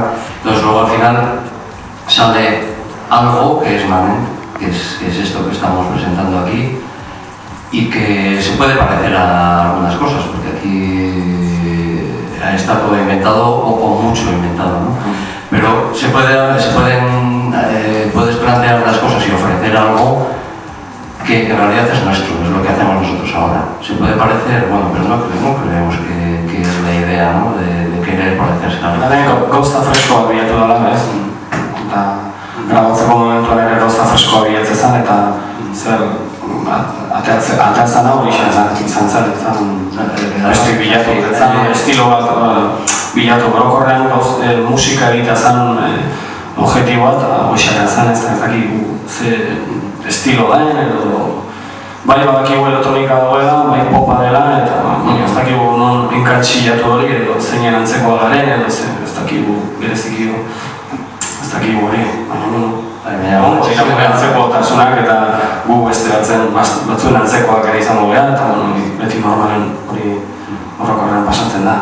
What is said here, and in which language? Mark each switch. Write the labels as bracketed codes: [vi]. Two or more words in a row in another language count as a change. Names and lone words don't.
[es] Entonces luego al final sale algo que es Manent, que es esto que estamos presentando aquí, y que se puede parecer a algunas cosas, porque aquí está todo inventado o mucho inventado, ¿no? Pero puedes plantear las cosas y ofrecer algo que en realidad es nuestro, es lo que hacemos nosotros ahora. Se puede parecer, bueno, pero no creemos que es la idea, ¿no? de querer parecerse a algo. [eu] Gauza freskoa bilatu dela, ez? Grabatzeko momentuan ere gauza freskoa bilatzen zen, eta zer ateatzen hori izan zen, bilatu estilo bat bilatu orokorrean musika egitea zen objektiboa eta hoxatea zen, ez dakik ze estilo daen edo bai badakigu elektronika dagoela, bai popa dela eta ez dakigu non enkatxillatu hori edo zeinen antzekoa garen edo ez dakigu bereziki ez dakigu hori, baina antzeko tasunak eta gu beste batzuen antzekoak ere izango gara eta beti normalen hori horrokorrean pasatzen da.